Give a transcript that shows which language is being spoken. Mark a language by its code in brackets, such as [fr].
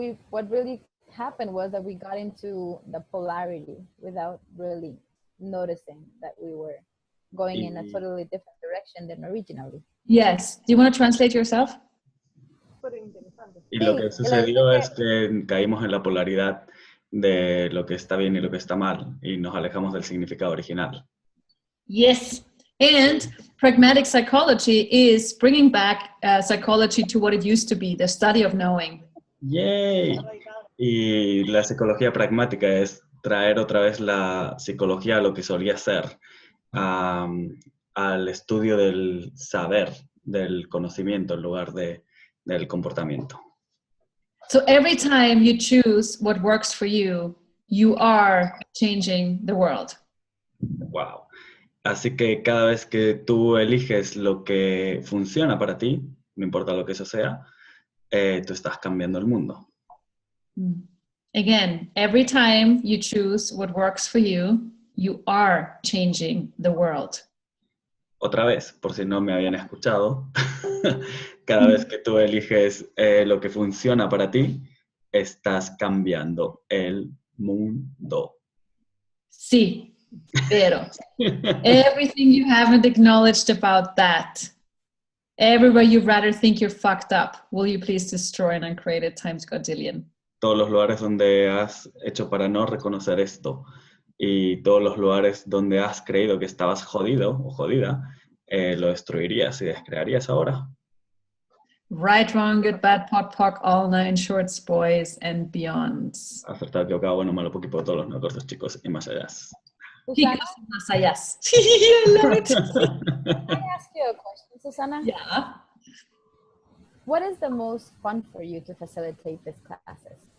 [en] What really happened was that we got into the polarity without really noticing that we were going in a totally different direction than originally. Yes. Do you want to translate yourself? [es] Y lo que sucedió es que caímos en la polaridad de lo que está bien y lo que está mal, y nos alejamos del significado original. [en] Yes. And pragmatic psychology is bringing back psychology to what it used to be, the study of knowing. ¡Yay! [es] Y la psicología pragmática es traer otra vez la psicología a lo que solía ser, al estudio del saber, del conocimiento, en lugar del comportamiento. [en] So every time you choose what works for you, you are changing the world. Wow. [es] Así que cada vez que tú eliges lo que funciona para ti, no importa lo que eso sea, tú estás cambiando el mundo. [en] Again, every time you choose what works for you, you are changing the world. [es] Otra vez, por si no me habían escuchado, cada vez que tú eliges lo que funciona para ti, estás cambiando el mundo. Sí, pero [en] everything you haven't acknowledged about that, everywhere you rather think you're fucked up, will you please destroy and uncreate it times godillion? [es] Todos los lugares donde has hecho para no reconocer esto y todos los lugares donde has creído que estabas jodido o jodida, lo destruirías y descrearías ahora. [en] Right, wrong, good, bad, POC, POC, all nine shorts, boys, and beyonds. [es] Acertado, equivocado, bueno, malo, poquito, todos los no cortos, chicos, y más allá. [en] Susanna, [es] Más allá. [en] I love it. can I ask you a question, Susanna? Yeah. What is the most fun for you to facilitate these classes?